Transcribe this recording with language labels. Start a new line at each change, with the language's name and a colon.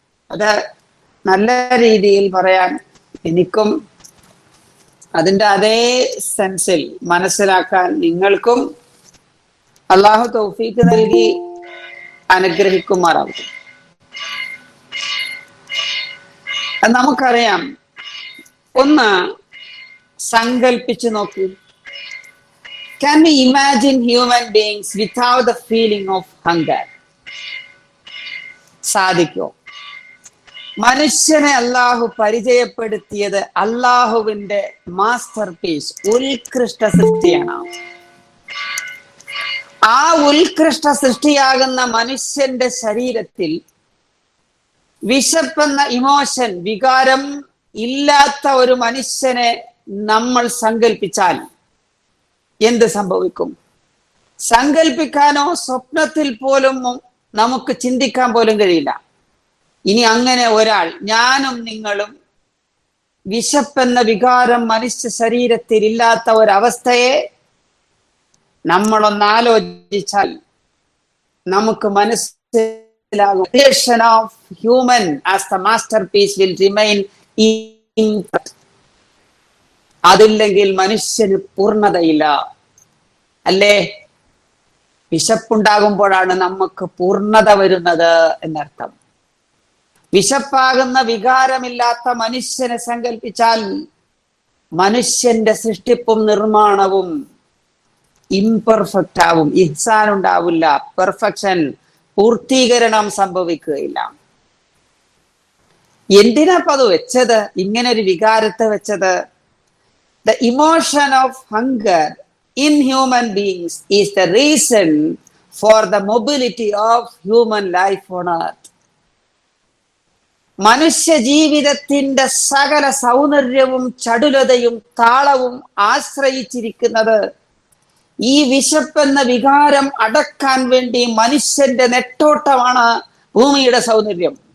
Malayalam: അത് നല്ല രീതിയിൽ പറയാൻ എനിക്കും അതിൻ്റെ അതേ സെൻസിൽ മനസ്സിലാക്കാൻ നിങ്ങൾക്കും അല്ലാഹു തൗഫീഖ് നൽകി അനുഗ്രഹിക്കുമാറാകും. നമുക്കറിയാം, ഒന്ന് സങ്കൽപ്പിച്ചു നോക്കൂ.
English: Can we imagine human beings without the feeling of hunger?
Malayalam: സാധിക്കോ? മനുഷ്യനെ അല്ലാഹു പരിചയപ്പെടുത്തിയത് അല്ലാഹുവിന്റെ മാസ്റ്റർ പീസ്, ഉത്കൃഷ്ട സൃഷ്ടിയാണ്. ആ ഉത്കൃഷ്ട സൃഷ്ടിയാകുന്ന മനുഷ്യന്റെ ശരീരത്തിൽ വിശപ്പെന്ന ഇമോഷൻ, വികാരം ഇല്ലാത്ത ഒരു മനുഷ്യനെ നമ്മൾ സങ്കല്പിച്ചാൽ എന്ത് സംഭവിക്കും? സങ്കല്പിക്കാനോ സ്വപ്നത്തിൽ പോലും നമുക്ക് ചിന്തിക്കാൻ പോലും കഴിയില്ല. ഇനി അങ്ങനെ ഒരാൾ, ഞാനും നിങ്ങളും, വിശപ്പെന്ന വികാരം മനുഷ്യ ശരീരത്തിൽ ഇല്ലാത്ത ഒരവസ്ഥയെ നമ്മളൊന്നാലോചിച്ചാൽ നമുക്ക് മനസ്സിലാകും.
English: Creation of human as the masterpiece will remain imperfect.
Malayalam: അതില്ലെങ്കിൽ മനുഷ്യന് പൂർണ്ണതയില്ല. അല്ലേ? വിശപ്പുണ്ടാകുമ്പോഴാണ് നമുക്ക് പൂർണ്ണത വരുന്നത് എന്നർത്ഥം. വിശപ്പാകുന്ന വികാരമില്ലാത്ത മനുഷ്യനെ സങ്കല്പിച്ചാൽ മനുഷ്യന്റെ സൃഷ്ടിപ്പും നിർമ്മാണവും ഇംപെർഫെക്റ്റ് ആവും. ഇഹ്സാൻ ഉണ്ടാവില്ല, പെർഫെക്ഷൻ, പൂർത്തീകരണം സംഭവിക്കുകയില്ല. എന്തിനാ അത് വെച്ചത്? ഇങ്ങനെ ഒരു വികാരത്തെ വെച്ചത്?
English: The emotion of hunger in human beings is the reason for the mobility of human life on earth.
Malayalam: മനുഷ്യ ജീവിതത്തിന്റെ സകല സൗന്ദര്യവും ചടുലതയും താളവും ആശ്രയിച്ചിരിക്കുന്നത് ഈ വിശപ്പെന്ന വികാരം അടക്കാൻ വേണ്ടി മനുഷ്യന്റെ നെട്ടോട്ടമാണ് ഭൂമിയുടെ സൗന്ദര്യം.